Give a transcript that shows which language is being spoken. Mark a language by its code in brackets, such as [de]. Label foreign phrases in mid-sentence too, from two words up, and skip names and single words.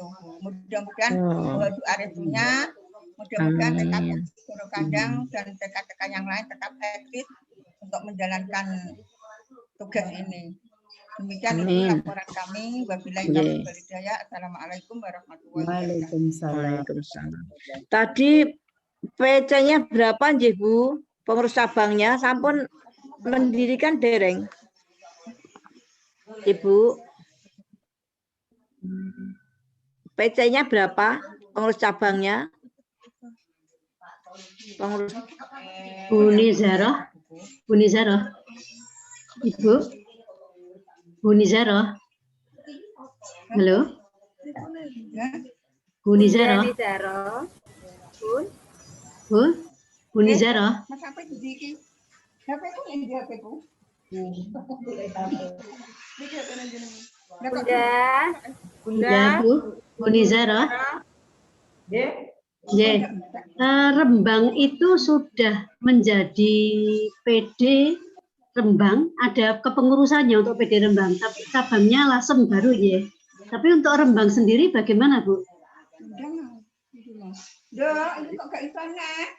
[id] Mudah-mudahan doa restunya, mudah-mudahan TK Doro Kandang dan TK-TK yang lain tetap eksis untuk menjalankan tugas ini. Demikian itu laporan kami. [ar] وبالله التوفيق والهداية. السلام عليكم ورحمة الله وبركاته. [id] Waalaikumsalam. Tadi PC-nya berapa nggih Bu? Pengurus cabangnya sampun mendirikan dereng. Ibu. PC-nya berapa? Pengurus cabangnya? Pengurus Buni Zaro. Ibu. Buni Zaro. Halo. Buni Zaro. Buni Zaro. Bunda Bu. Buni Zaro. Rembang itu sudah menjadi PD Rembang, ada kepengurusannya untuk PD Rembang, tapi cabangnya Lasem baru ya. Tapi untuk Rembang sendiri bagaimana Bu? Ini kok gak isanya?